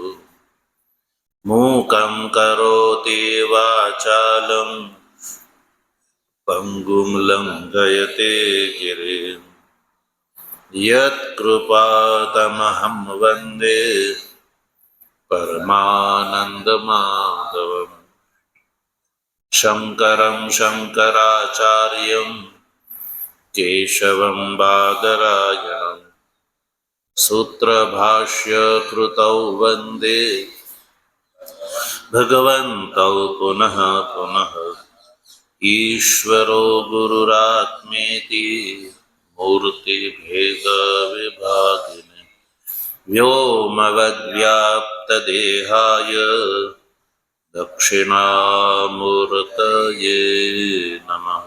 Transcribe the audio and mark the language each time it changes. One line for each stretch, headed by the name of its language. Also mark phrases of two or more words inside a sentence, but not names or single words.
Sanskrit: मूकं करोति वाचालं पंगुं लंघयते गिरिं यत्कृपातमहं वन्दे परमानन्दमाधवम् शंकरं शंकराचार्यं केशवं बादरायणं सूत्रभाष्य कृतौ वन्दे भगवन्तौ पुनः पुनः ईश्वरो गुरुरात्मेति मूर्तिभेदविभागिने व्योमवद्व्याप्तदेहाय दक्षिणामूर्तये नमः।